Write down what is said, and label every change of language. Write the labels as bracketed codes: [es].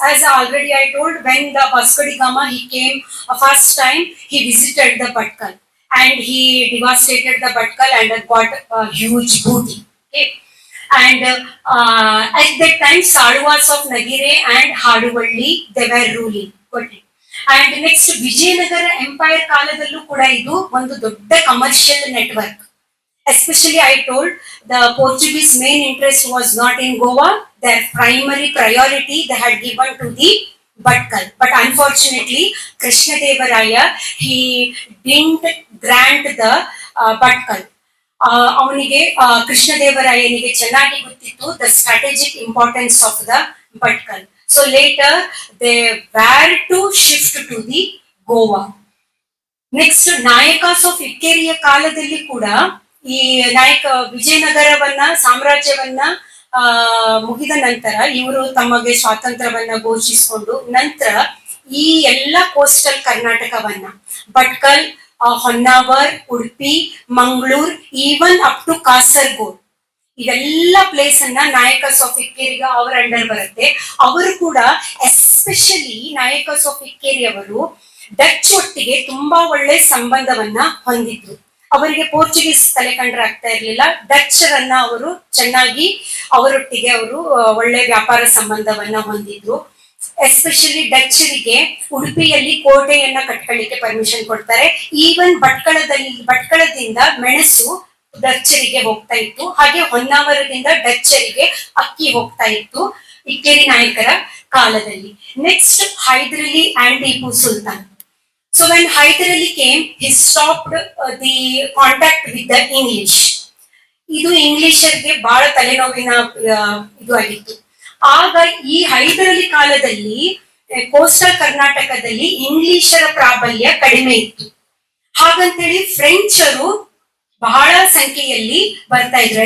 [en] As already I told, when the Vasco da Gama he came first time, he visited the Bhatkal and he devastated the Bhatkal and got a huge booty. Okay? And at that time, Saduvas of Nagire and Haduvalli, they were ruling. Okay? And next [kn] Vijayanagara Empire ಕಾಲದಲ್ಲೂ ಕೂಡ ಇದು ಒಂದು ದೊಡ್ಡ commercial network. [en] Especially I told the Portuguese main interest was not in Goa. Their primary priority they had given to the Bhatkal. But unfortunately, Krishnadevaraya, he didn't grant the Bhatkal. [kn] ಅವನಿಗೆ ಕೃಷ್ಣದೇವರಾಯನಿಗೆ ಚೆನ್ನಾಗಿ ಗೊತ್ತಿತ್ತು [en] the strategic importance of the Bhatkal. So later they were to shift to the Goa. [kn] Next, Nayakas of ಇಕ್ಕೇರಿಯ ಕಾಲದಲ್ಲಿ ಕೂಡ ಈ ವಿಜಯನಗರವನ್ನ ಸಾಮ್ರಾಜ್ಯವನ್ನ ಮುಗಿದ ನಂತರ ಇವರು ತಮಗೆ ಸ್ವಾತಂತ್ರ್ಯವನ್ನ ಘೋಷಿಸಿಕೊಂಡು ನಂತರ ಈ ಎಲ್ಲ coastal ಕರ್ನಾಟಕವನ್ನ Bhatkal, Honnavar, Udupi, Mangaluru, [en] even up to [kn] Kasaragod, ಇವೆಲ್ಲ ಪ್ಲೇಸ್ ಅನ್ನ ನಾಯಕಸ್ ಆಫ್ ಇಕ್ಕೇರಿಗ ಅವರ ಅಂಡರ್ ಬರುತ್ತೆ. ಅವರು ಕೂಡ ಎಸ್ಪೆಷಲಿ ನಾಯಕಸ್ ಆಫ್ ಇಕ್ಕೇರಿ ಅವರು ಡಚ್ ಒಟ್ಟಿಗೆ ತುಂಬಾ ಒಳ್ಳೆ ಸಂಬಂಧವನ್ನ ಹೊಂದಿದ್ರು. ಅವರಿಗೆ ಪೋರ್ಚುಗೀಸ್ ತಲೆ ಕಂಡ್ರೆ ಆಗ್ತಾ ಇರ್ಲಿಲ್ಲ. ಡಚ್ಚರನ್ನ ಅವರು ಚೆನ್ನಾಗಿ ಅವರೊಟ್ಟಿಗೆ ಅವರು ಒಳ್ಳೆ ವ್ಯಾಪಾರ ಸಂಬಂಧವನ್ನ ಹೊಂದಿದ್ರು. ಎಸ್ಪೆಷಲಿ ಡಚ್ಚರಿಗೆ ಉಡುಪಿಯಲ್ಲಿ ಕೋಟೆಯನ್ನ ಕಟ್ಕೊಳ್ಳಿಕ್ಕೆ ಪರ್ಮಿಷನ್ ಕೊಡ್ತಾರೆ. ಈವನ್ ಭಟ್ಕಳದಿಂದ ಮೆಣಸು ಡಚ್ಚರಿಗೆ ಹೋಗ್ತಾ ಇತ್ತು. ಹಾಗೆ ಹೊನ್ನಾವರದಿಂದ ಡಚ್ಚರಿಗೆ ಅಕ್ಕಿ ಹೋಗ್ತಾ ಇತ್ತು ಇಕ್ಕೇರಿ ನಾಯಕರ ಕಾಲದಲ್ಲಿ. [en] Next Hyder Ali and Tipu Sultan. So when Hyder Ali came, he stopped the contact with the English. [kn] ಇದು ಇಂಗ್ಲಿಷರ್ಗೆ ಬಹಳ ತಲೆನೋವಿನ ಇದು ಆಗಿತ್ತು. ಆಗ ಈ ಹೈದರ್ ಅಲಿ ಕಾಲದಲ್ಲಿ ಕೋಸ್ಟಲ್ ಕರ್ನಾಟಕದಲ್ಲಿ ಇಂಗ್ಲಿಷರ ಪ್ರಾಬಲ್ಯ ಕಡಿಮೆ ಇತ್ತು. ಹಾಗಂತೇಳಿ ಫ್ರೆಂಚರು ಬಹಳ ಸಂಖ್ಯೆಯಲ್ಲಿ ಬರ್ತಾ ಇದ್ರು.